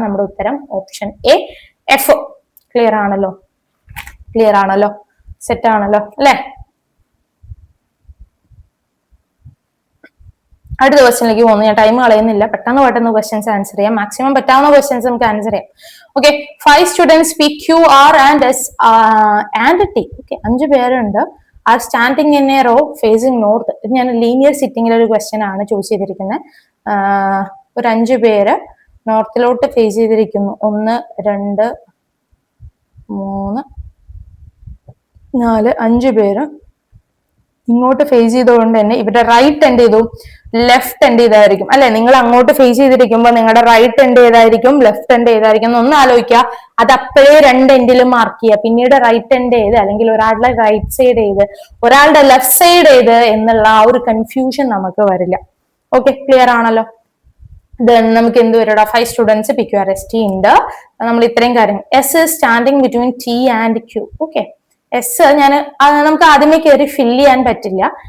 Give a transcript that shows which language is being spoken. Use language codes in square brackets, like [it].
[ml] നമ്മുടെ ഉത്തരം option A F. Clear ആണല്ലോ? സെറ്റ് ആണല്ലോ അല്ലെ? അടുത്ത ക്വസ്റ്റ്യനിലേക്ക് പോകുന്നു. ഞാൻ ടൈം കളയുന്നില്ല, പെട്ടെന്ന് ക്വസ്റ്റ്യൻസ് ആൻസർ ചെയ്യാം. മാക്സിമം പറ്റാവുന്ന ക്വസ്റ്റ്യൻസ് നമുക്ക് ആൻസർ ചെയ്യാം. [en] Okay, 5 students P, Q, R and S and T. [ml] Okay, 5 പേരുണ്ട്. R standing in A raw phasing north. ഇത് ഞാൻ ലീനിയർ സിറ്റിംഗിലെ ഒരു ക്വസ്റ്റ്യൻ ആണ് ചോദിച്ചു ചെയ്തിരിക്കുന്നത്. ഒരു 5 പേര് നോർത്തിലോട്ട് ഫേസ് ചെയ്തിരിക്കുന്നു. 1 2 3 4 5 പേര് ഇങ്ങോട്ട് ഫേസ് ചെയ്തുകൊണ്ട് തന്നെ ഇവിടെ റൈറ്റ് എൻഡ് ചെയ്തു, ലെഫ്റ്റ് എൻഡ് ചെയ്തായിരിക്കും അല്ലെ. നിങ്ങൾ അങ്ങോട്ട് ഫേസ് ചെയ്തിരിക്കുമ്പോൾ നിങ്ങളുടെ റൈറ്റ് എൻഡ് ഏതായിരിക്കും, ലെഫ്റ്റ് എൻഡ് ഏതായിരിക്കും ഒന്ന് ആലോചിക്കുക. അത് അപ്പോഴേ 2 എൻഡിലും മാർക്ക് ചെയ്യുക. പിന്നീട് റൈറ്റ് എൻഡ് ഏത്, അല്ലെങ്കിൽ ഒരാളുടെ റൈറ്റ് സൈഡ് ഏത്, ഒരാളുടെ ലെഫ്റ്റ് സൈഡ് ഏത് എന്നുള്ള ആ ഒരു കൺഫ്യൂഷൻ നമുക്ക് വരില്ല. ഓക്കെ, ക്ലിയർ ആണല്ലോ? നമുക്ക് എന്ത് വരടാ? [en] 5 students P, Q, R, S, T [ml] ഉണ്ട്. നമ്മൾ ഇത്രയും കാര്യം. [en] S is standing between T and Q. [ml] Okay, S നമുക്ക് ആദ്യമേ കയറി ഫില്ല് ചെയ്യാൻ പറ്റില്ല.